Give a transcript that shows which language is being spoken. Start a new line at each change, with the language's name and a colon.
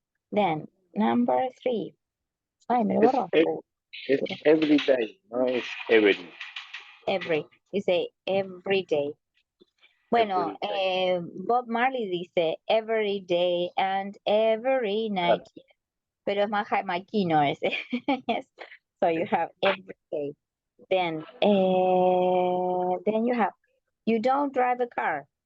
English: Then number 3.
Spanish: Ay, me lo borró. Es
English: every day,
Spanish: no es
English: every. Every. You say every day. Bueno, Bob Marley
Spanish: dice
English: every day and every night.
Spanish: Pero es más jamaiquino ese.
English: Yes. So you have every day. Then you have, you don't drive a car.